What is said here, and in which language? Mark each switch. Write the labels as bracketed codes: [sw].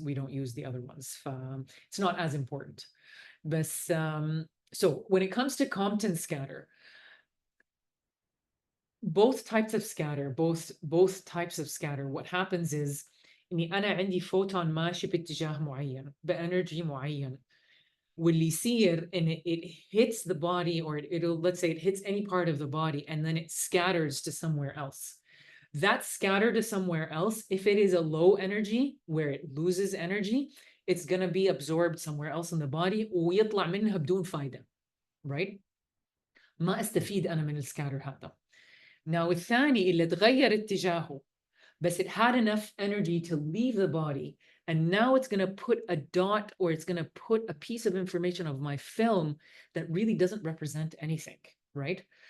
[en] We don't use the other ones. It's not as important. But so when it comes to Compton scatter, both types of scatter, both types of scatter, what happens is [ar] إني أنا عندي فوتون ماشي باتجاه معين بانرجي معين واللي يصير ان [en] it hits the body, or it'll, let's say it hits any part of the body and then it scatters to somewhere else. That scatter to somewhere else, if it is a low energy where it loses energy, it's going to be absorbed somewhere else in the body [ar] ويطلع منها بدون فايدة, [en] right? [ar] ما استفيد أنا من السكاتر هذا. [en] Now [ar] الثاني اللي تغير اتجاهه [en] but it had enough energy to leave the body, and now it's going to put a dot, or it's going to put a piece of information of my film that really doesn't represent anything, right?